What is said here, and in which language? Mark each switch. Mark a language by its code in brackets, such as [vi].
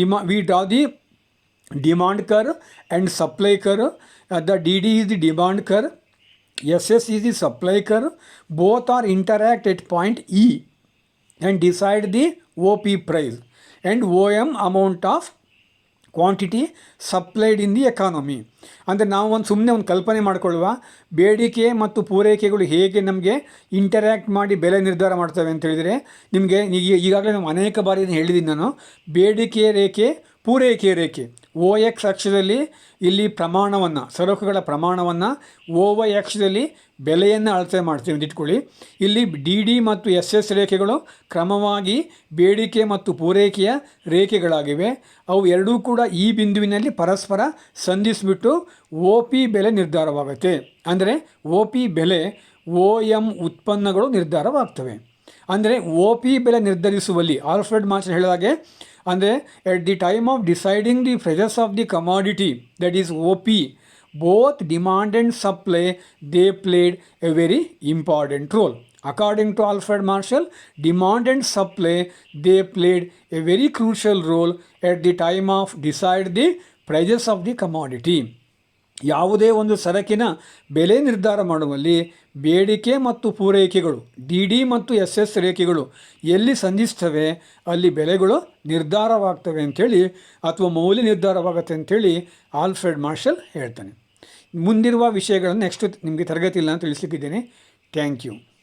[en] We draw the demand curve and supply curve. The DD is the demand curve, SS is the supply curve. Both are interact at point E and decide the OP price and OM amount of quantity supplied in the economy. [kn] ಅಂದರೆ ನಾವು ಸುಮ್ಮನೆ ಒಂದು ಕಲ್ಪನೆ ಮಾಡಿಕೊಳ್ಳುವ, ಬೇಡಿಕೆ ಮತ್ತು ಪೂರೈಕೆಗಳು ಹೇಗೆ ನಮಗೆ ಇಂಟರ್ಯಾಕ್ಟ್ ಮಾಡಿ ಬೆಲೆ ನಿರ್ಧಾರ ಮಾಡ್ತವೆ ಅಂತ ಹೇಳಿದರೆ, ನಿಮಗೆ ಈಗಾಗಲೇ ನಾವು ಅನೇಕ ಬಾರಿ ಹೇಳಿದ್ದೀನಿ ನಾನು. ಬೇಡಿಕೆಯ ರೇಖೆ, ಪೂರೈಕೆಯ ರೇಖೆ, OX ಅಕ್ಷದಲ್ಲಿ ಇಲ್ಲಿ ಪ್ರಮಾಣವನ್ನು, ಸರಕುಗಳ ಪ್ರಮಾಣವನ್ನು, OY ಅಕ್ಷದಲ್ಲಿ ಬೆಲೆಯನ್ನು ಅಳತೆ ಮಾಡ್ತೀವಿ ಅಂತ ಇಟ್ಕೊಳ್ಳಿ. ಇಲ್ಲಿ DD ಮತ್ತು SS ರೇಖೆಗಳು ಕ್ರಮವಾಗಿ ಬೇಡಿಕೆ ಮತ್ತು ಪೂರೈಕೆಯ ರೇಖೆಗಳಾಗಿವೆ. ಅವು ಎರಡೂ ಕೂಡ ಈ ಬಿಂದುವಿನಲ್ಲಿ ಪರಸ್ಪರ ಸಂಧಿಸಿಬಿಟ್ಟು OP ಬೆಲೆ ನಿರ್ಧಾರವಾಗುತ್ತೆ. ಅಂದರೆ OP ಬೆಲೆ OM ಉತ್ಪನ್ನಗಳು ನಿರ್ಧಾರವಾಗ್ತವೆ. ಅಂದರೆ OP ಬೆಲೆ ನಿರ್ಧರಿಸುವಲ್ಲಿ ಆಲ್ಫ್ರೆಡ್ ಮಾರ್ಷಲ್ ಹೇಳಿದಾಗೆ, ಅಂದರೆ [en] At the time of deciding the prices of the commodity, that is OP, both demand and supply, they played a very important role. According to Alfred Marshall, demand and supply, they played a very crucial role at the time of decide the prices of the commodity. [kn] ಯಾವುದೇ ಒಂದು ಸರಕಿನ ಬೆಲೆ ನಿರ್ಧಾರ ಮಾಡುವಲ್ಲಿ ಬೇಡಿಕೆ ಮತ್ತು ಪೂರೈಕೆಗಳು, DD ಮತ್ತು SS ರೇಖೆಗಳು ಎಲ್ಲಿ ಸಂಧಿಸ್ತವೆ ಅಲ್ಲಿ ಬೆಲೆಗಳು ನಿರ್ಧಾರವಾಗ್ತವೆ ಅಂಥೇಳಿ, ಅಥವಾ ಮೌಲ್ಯ ನಿರ್ಧಾರವಾಗುತ್ತೆ ಅಂಥೇಳಿ ಆಲ್ಫ್ರೆಡ್ ಮಾರ್ಷಲ್ ಹೇಳ್ತಾನೆ. ಮುಂದಿರುವ ವಿಷಯಗಳನ್ನು ನೆಕ್ಸ್ಟ್ ನಿಮಗೆ ತರಗತಿಯಲ್ಲಿ ನಾನು ತಿಳಿಸಲಿಕ್ಕಿದ್ದೇನೆ. [en] Thank you.